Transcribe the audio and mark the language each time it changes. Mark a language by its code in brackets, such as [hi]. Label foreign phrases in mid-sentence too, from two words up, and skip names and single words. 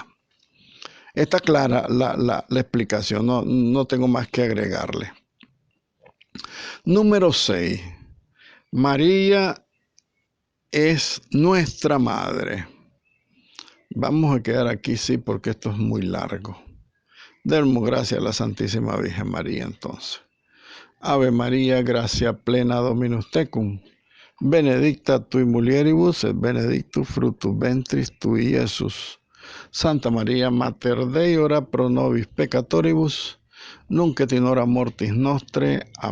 [es] Está clara la explicación, no tengo más que agregarle. Número 6. María es nuestra madre. Vamos a quedar aquí, sí, porque esto es muy largo. Demos gracias a la Santísima Virgen María entonces. [la] Ave María, gracia plena Dominus tecum. Benedicta tui mulieribus et benedictus fructus ventris tui, Iesus. Santa María, Mater Dei, ora pro nobis peccatoribus, nunc et in hora mortis nostre.